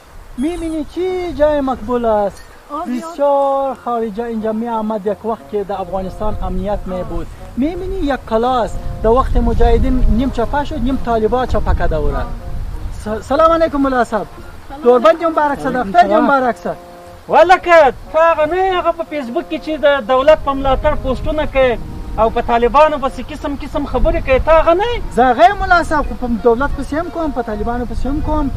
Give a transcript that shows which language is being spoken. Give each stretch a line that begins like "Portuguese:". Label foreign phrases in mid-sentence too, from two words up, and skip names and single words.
Persian: میبینی چی جای مقبول است. بسیار خارجا اینجا می آمد یک وقت که در افغانستان امنیت می بود. میبینی یک کلاس در وقت مجاهدین نیم چپه شد، نیم طالبا چپه کرده بودن. سلام علیکم ملا صاحب. دوربند مبارک شه، دفتر مبارک شه.
Pashto: ولکه هغه نه هغه په فیسبوک کې چې د دولت په ملاتړ پوسټونه کوي او په طالبانو پسې قسم خبرې کوي، ته هغه نه یې؟ زه هغه یم ملا صاحب، خو په دولت پسې هم کوم، په طالبانو پسې هم کوم.